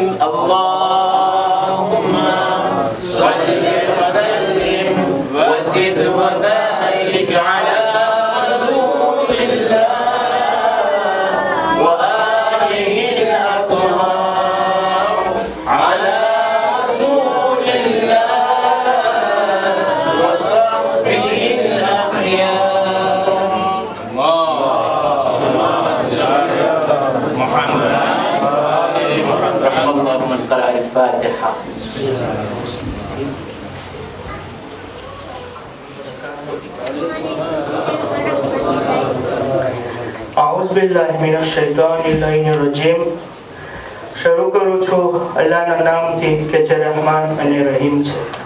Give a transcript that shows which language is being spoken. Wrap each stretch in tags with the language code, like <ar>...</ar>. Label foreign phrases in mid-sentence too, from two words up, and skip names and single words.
<ar>اللهم صل وسلم وزد وبارك على رسول الله وآله الأطهار على رسول الله وصحبه الأخيار. اللهم من قرأ الفاتحة. أعوذ بالله من الشيطان الرجيم.</ar> <gu>શરૂ કરું છું અલ્લાહના નામથી કે જે રહેમાન અને રહીમ છે.</gu>